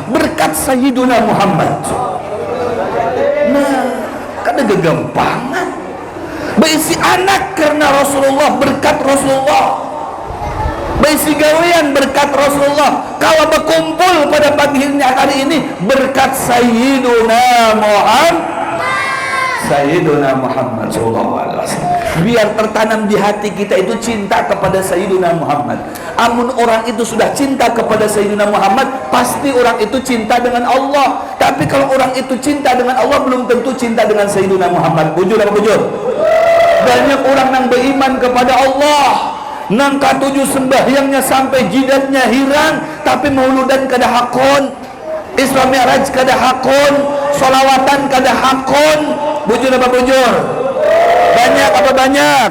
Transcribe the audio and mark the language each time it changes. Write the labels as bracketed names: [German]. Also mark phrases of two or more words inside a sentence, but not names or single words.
[Banjar] Berkat Sayyiduna Muhammad. Nah, kada gegampangan. Berisi anak karena Rasulullah, berkat Rasulullah. Berisi gawean berkat Rasulullah. [Indonesian] Kalau berkumpul pada pagi hari ini berkat Sayyiduna Muhammad [Arabic] صلى الله عليه وسلم. [Indonesian] Biar tertanam di hati kita itu cinta kepada Sayyiduna Muhammad. [Banjar] Amun orang itu sudah cinta kepada Sayyiduna Muhammad, pasti orang itu cinta dengan Allah. [Indonesian] Tapi kalau orang itu cinta dengan Allah, belum tentu cinta dengan Sayyiduna Muhammad. [Banjar] Bujur apa bujur? Banyak orang yang beriman kepada Allah, nang katujuh sembahyangnya sampai jidatnya hilang, tapi mauludan kada hakon, Isra Mi'raj kada hakon, solawatan kada hakon. Bujur apa bujur? Banyak apa banyak?